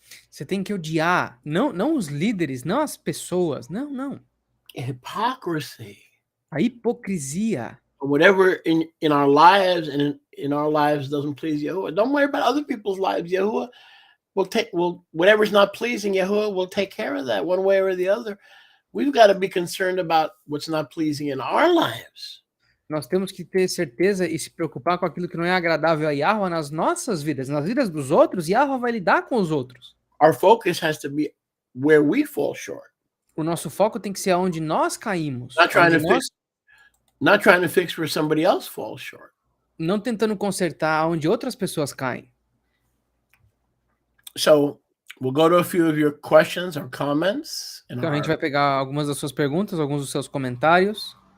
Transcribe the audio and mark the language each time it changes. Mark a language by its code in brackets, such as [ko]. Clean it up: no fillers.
[pt] Você tem que odiar, não os líderes, não as pessoas, não. [en] Hypocrisy. [pt] A hipocrisia. [en] Whatever in our lives and in our lives doesn't please Yahuwah. Don't worry about other people's lives. Yahuwah will whatever's not pleasing Yahuwah will take care of that one way or the other. We've got to be concerned about what's not pleasing in our lives. [pt] Nós temos que ter certeza e se preocupar com aquilo que não é agradável a Yahuwah nas nossas vidas. Nas vidas dos outros, Yahuwah vai lidar com os outros. [en] Our focus has to be where we fall short. [pt] O nosso foco tem que ser aonde nós caímos. [en] Not trying to fix where somebody else falls short. [pt] Não tentando consertar onde outras pessoas caem. [en] So, we'll go to a few of your questions or comments. [pt] Então, a gente vai pegar algumas das suas perguntas, alguns dos seus comentários.